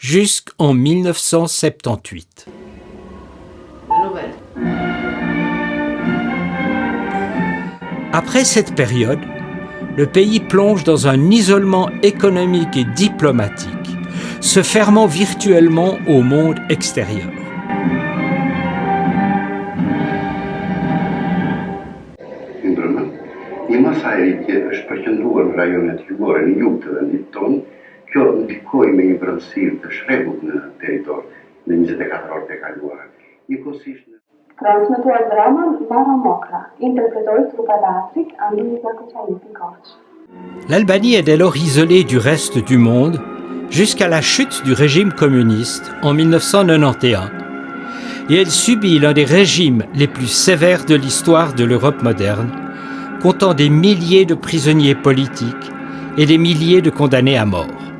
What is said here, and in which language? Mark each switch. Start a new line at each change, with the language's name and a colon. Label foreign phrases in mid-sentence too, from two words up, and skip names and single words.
French: jusqu'en 1978. Après cette période, le pays plonge dans un isolement économique et diplomatique, se fermant virtuellement au monde extérieur.
Albanian: I Masai përqendruar në rajonet jugore në jug të vendit tonë, kjo ndikoi me një vranësirë të shregut në territor në 24 orët e kaluara. Njëkohësisht Transmetuar dramën Bara Mokra, interpretoi trupa teatrit Andrei Zakoçani-Pikovç.
French: L'Albanie est dès lors isolée du reste du monde jusqu'à la chute du régime communiste en 1991. Et elle subit l'un des régimes les plus sévères de l'histoire de l'Europe moderne, comptant des milliers de prisonniers politiques et des milliers de condamnés à mort.